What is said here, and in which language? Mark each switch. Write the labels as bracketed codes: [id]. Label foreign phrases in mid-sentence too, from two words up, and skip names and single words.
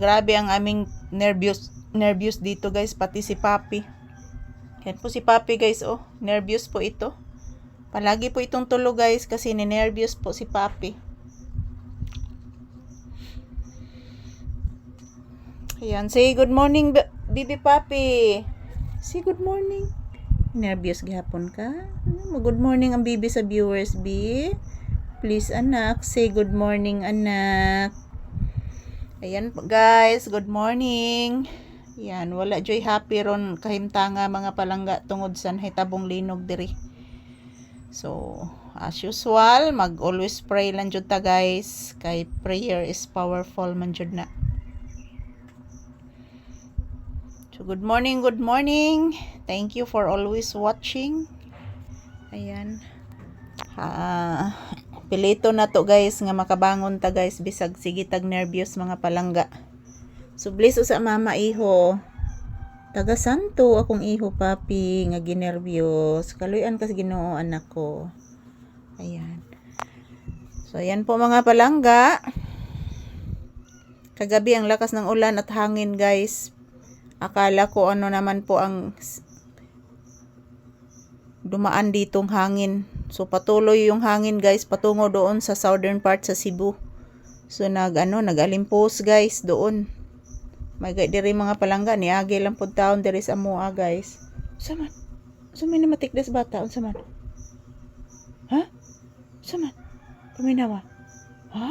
[tl] Grabe ang aming nervous dito guys. Pati si Papi. Yan po si Papi guys. Oh, nervous po ito. Palagi po itong tulog guys. Kasi ninervyos po si Papi. Ayan. [en] Say good morning, Bibi Papi. Say good morning. [ceb] Nervous gihapon ka? [en] Good morning [ceb] ang bibi sa viewers, B. [en] Please, anak. Say good morning, anak. Ayan guys. Good morning. Ayan. [ceb] Wala joy happy ron kahimtanga mga palangga tungod sa hitabong linog diri. [en] So, as usual, always pray [ceb] lang jud ta [en] guys. [ceb] Kay [en] prayer is powerful [ceb] man jud na. [en] So, good morning, good morning. Thank you for always watching. Ayan. [ceb] Pilito na to guys nga makabangon ta guys bisag sige tag nervyos mga palangga. So, bless sa mama iho. Taga santo akong iho Papi nga ginervyos. Kaluyan kas Ginoo anak ko. [tl] Ayan. So, ayan po mga palangga. Kagabi ang lakas ng ulan at hangin guys. Akala ko ano naman po ang dumaan ditong hangin. So, patuloy yung hangin guys patungo doon sa [en] southern part [tl] sa Cebu. So, nag-alimpos guys doon. [ceb] May diri mga palangga ni agi lang pud taon diri sa amoa guys. Saman. Sumay na matikdas bata unsa man? Ha? Saman. Paminawa. Ha?